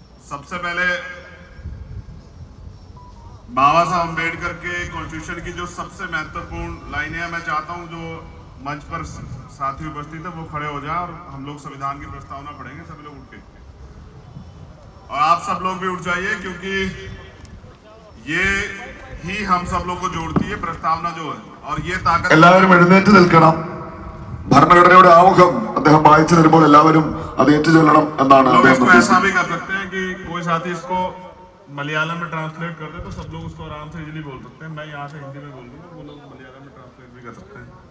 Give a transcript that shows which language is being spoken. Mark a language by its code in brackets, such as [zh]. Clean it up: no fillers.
[hi] सबसे पहले बाबा साहब अम्बेडकर के कॉन्स्टिट्यूशन की जो सबसे महत्वपूर्ण लाइनें हैं, मैं चाहता हूं जो मंच पर साथी उपस्थित है वो खड़े हो जाएं और हम लोग संविधान की प्रस्तावना पढ़ेंगे, सभी लोग उठ के। और आप सब लोग भी उठ जाइए, क्योंकि ये ही हम सब लोग को जोड़ती है प्रस्तावना जो है, और ये ताकत। [ml] എല്ലാവരും എഴുന്നേറ്റ് നിൽക്കണം. ഭരണഘടനയുടെ ആമുഖം അദ്ദേഹം വായിച്ചു തരുമ്പോൾ എല്ലാവരും അത് ഏറ്റുചൊല്ലണം എന്നാണ് അദ്ദേഹം. [hi] ऐसा भी कर सकते हैं कि कोई साथी इसको मलयालम में ट्रांसलेट कर दे तो सब लोग उसको आराम से इजीली बोल सकते हैं। मैं यहाँ से हिंदी में बोल दूंगा, वो लोग मलयालम में ट्रांसलेट भी कर सकते हैं।